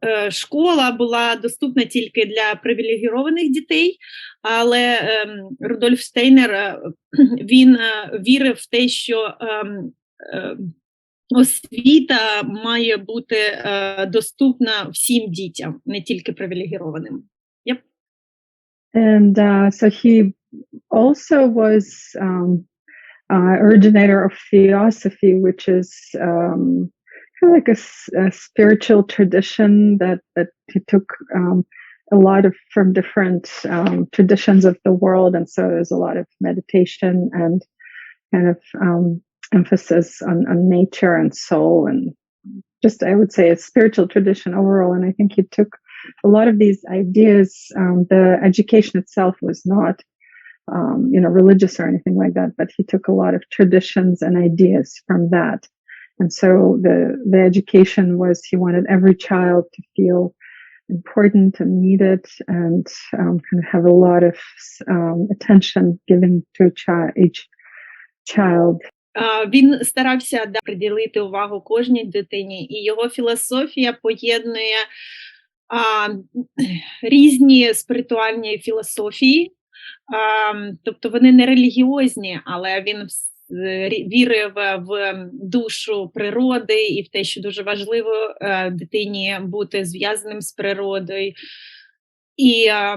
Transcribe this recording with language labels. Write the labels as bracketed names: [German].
[Ukrainian] Школа була доступна тільки для привілегірованих дітей, але Рудольф Штейнер, він вірив в те, що освіта має бути доступна всім дітям, не тільки привілегірованим. [English] Yep. And so he also was originator of theosophy, which is kind of like a spiritual tradition that he took a lot of from different traditions of the world, and so there's a lot of meditation and kind of emphasis on nature and soul, and just, I would say, a spiritual tradition overall. And I think he took a lot of these ideas. The education itself was not religious or anything like that, but he took a lot of traditions and ideas from that. And so the education was, he wanted every child to feel important and needed, and kind of have a lot of attention given to each child. [Ukrainian] Він старався приділити увагу кожній дитині, і його філософія поєднує різні спіритуальні філософії, тобто вони не релігіозні, але він вірив в душу природи і в те, що дуже важливо дитині бути зв'язаним з природою, і